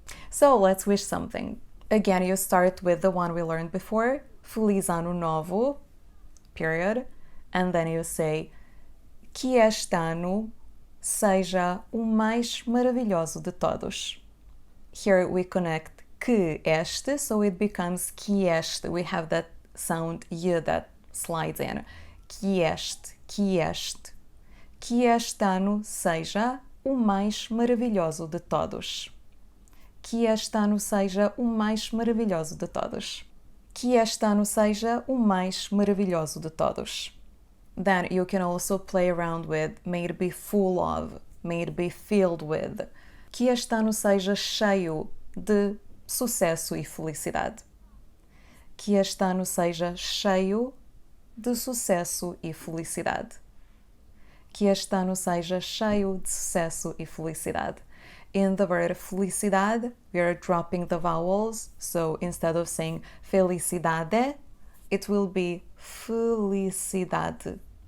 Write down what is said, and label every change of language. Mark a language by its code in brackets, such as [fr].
[en] So let's wish something. Again, you start with the one we learned before, [pt] Feliz Ano Novo, [en] period, and then you say [pt] que este ano seja o mais maravilhoso de todos. [en] Here we connect [pt] que este, [en] so it becomes que este. We have that sound y that slides in. [pt] Que este, que este. Que este ano seja o mais maravilhoso de todos. Que este ano seja o mais maravilhoso de todos. Que este ano seja o mais maravilhoso de todos. [en] Then you can also play around with may it be full of, may it be filled with. [pt] Que este ano seja cheio de sucesso e felicidade. Que este ano seja cheio de sucesso e felicidade. Que este ano seja cheio de sucesso e felicidade. [en] In the word felicidade, we are dropping the vowels, so instead of saying felicidade, it will be felicidade.